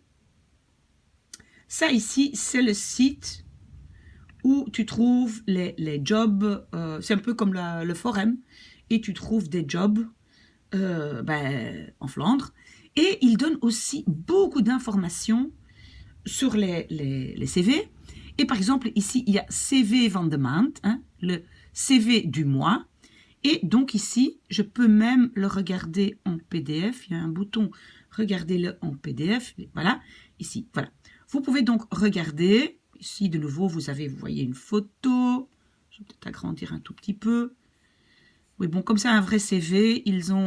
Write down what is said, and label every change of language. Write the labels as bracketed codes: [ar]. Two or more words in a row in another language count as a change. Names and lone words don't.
[fr] Ça ici, c'est le site où tu trouves les jobs. C'est un peu comme le forum. Et tu trouves des jobs en Flandre. Et il donne aussi beaucoup d'informations sur les CV. Et par exemple, ici, il y a [nl] CV van de maand, [fr] hein, le CV du mois. Et donc ici, je peux même le regarder en PDF. Il y a un bouton « Regardez-le en PDF ». Voilà, ici, voilà. Vous pouvez donc regarder. Ici, de nouveau, vous voyez une photo. Je vais peut-être agrandir un tout petit peu. Oui, bon, comme c'est un vrai CV, ils ont...